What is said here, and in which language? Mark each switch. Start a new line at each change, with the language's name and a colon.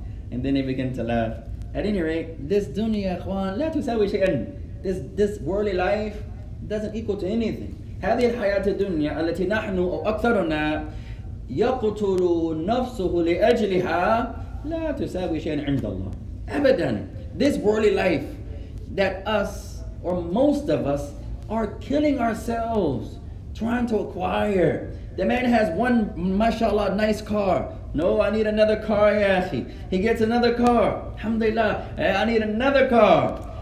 English: And then they began to laugh. At any rate, this dunya, ikhwan,
Arabic: لا تساوي شيئا.
English: This worldly life doesn't equal to anything.
Arabic: هذه الحياة الدنيا التي نحن أو أكثرنا يقتل نفسه لأجلها لا تساوي شيئا عند الله. أبدا.
English: This worldly life that us, or most of us, are killing ourselves trying to acquire. The man has one, mashallah, nice car. No, I need another car,
Arabic: ya akhi.
English: He gets another car. Alhamdulillah, I need another car.